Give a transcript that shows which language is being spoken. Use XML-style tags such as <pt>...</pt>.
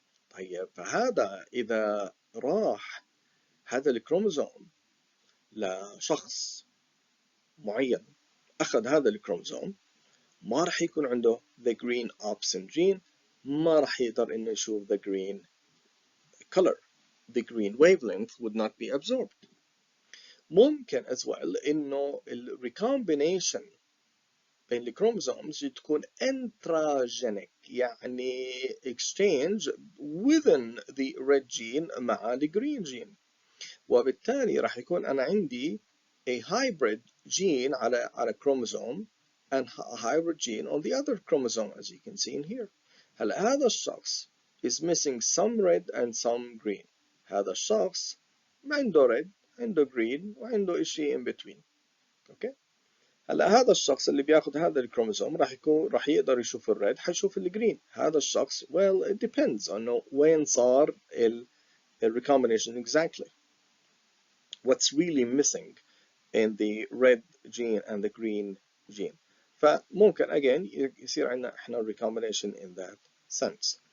<ar>طيب فهذا إذا راح هذا الكروموزوم لشخص معين أخذ هذا الكروموزوم ما راح يكون عنده</ar> <en>the green opsin gene،</en> <ar>ما راح يقدر إنه يشوف the green</ar> <en>color. The green wavelength would not be absorbed. ممكن as well إنه ال recombination بين الكروموسومز تكون intragenic، يعني exchange within the red gene مع the green gene،</en> <ar>وبالتالي راح يكون أنا عندي</ar> <en>a hybrid gene على chromosome and a hybrid gene on the other chromosome as you can see in here.</en> <ar>هلا هذا الشخص</ar> <en>is missing some red and some green.</en> <ar>هذا الشخص عنده red عنده green وعنده إشي in between. اوكي. هلا هذا الشخص اللي بياخذ هذا الكروموسوم راح يقدر يشوف الريد حيشوف الجرين. هذا الشخص</ar> <en>well it depends on</en> <ar>وين صار ال recombination exactly.</ar> <en>What's really missing in the red gene and the green gene.</en> <ar>فممكن again يصير عندنا احنا recombination in that sense.</ar>